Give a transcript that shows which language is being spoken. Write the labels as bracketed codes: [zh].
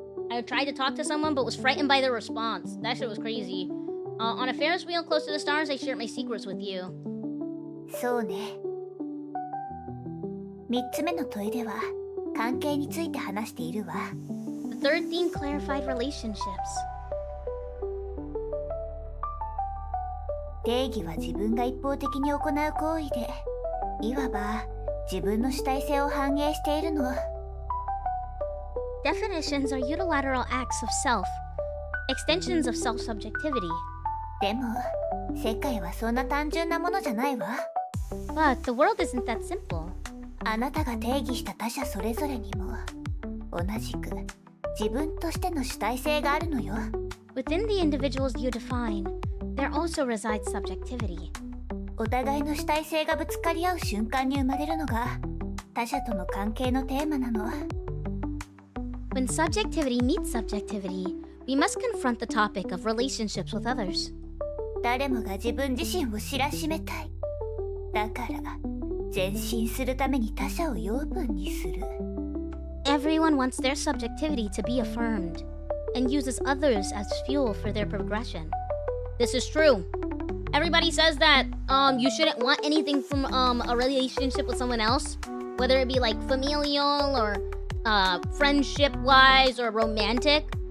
[en] I tried to talk to someone but was frightened by their response. That shit was crazy. On a Ferris wheel close to the stars, I shared my secrets with you. [ja] そうね。 3つ目の問いでは、関係について話しているわ。 [en] The third theme clarified relationships. [ja] 定義は自分が一方的に行う行為で、いわば自分の主体性を反映しているの。 [en] Definitions are unilateral acts of self, extensions of self-subjectivity. [ja] でも、世界はそんな単純なものじゃないわ。 [en] But the world isn't that simple. [ja] あなたが定義した他者それぞれにも、同じく自分としての主体性があるのよ。 [en] Within the individuals you define, there also resides subjectivity. [ja] お互いの主体性がぶつかり合う瞬間に生まれるのが、他者との関係のテーマなの。 [en] When subjectivity meets subjectivity, we must confront the topic of relationships with others. [ja] 誰もが自分自身を知らしめたい。だから、前進するために他者を養分にする。 [en] Everyone wants their subjectivity to be affirmed and uses others as fuel for their progression. This is true. Everybody says that you shouldn't want anything from a relationship with someone else, whether it be like familial or friendship-wise or romantic.